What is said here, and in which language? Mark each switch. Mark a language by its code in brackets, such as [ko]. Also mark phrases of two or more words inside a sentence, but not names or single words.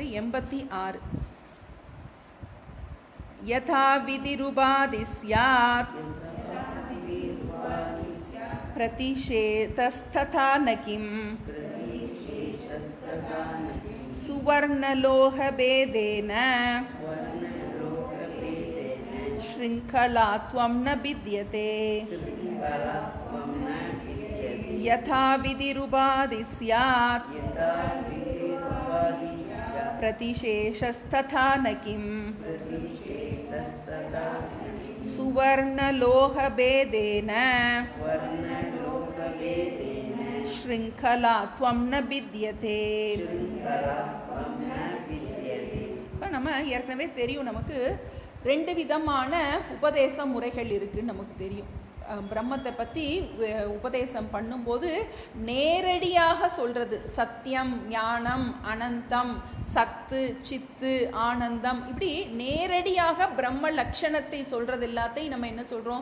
[sa] 86 यथा विधिरुपाधि स्यात् प्रतिषेधस्तथा नकिम् சுவர்ணலோகபேதேன श्रृङ्खलात्वं न विद्यते यथा विधिरुपाधि स्यात् प्रतिशेषस्तथा न किं सुवर्णलोहभेदेन श्रृङ्खलात्वं न विद्यते. [ta] இப்போ நம்ம ஏற்கனவே தெரியும், நமக்கு 2 விதமான உபதேச முறைகள் இருக்குன்னு நமக்கு தெரியும். பிரம்மத்தை பற்றி உபதேசம் பண்ணும்போது நேரடியாக சொல்கிறது சத்தியம், ஞானம், அனந்தம், சத்து, சித்து, ஆனந்தம், இப்படி நேரடியாக பிரம்ம லட்சணத்தை சொல்கிறது எல்லாத்தையும் நம்ம என்ன சொல்கிறோம்?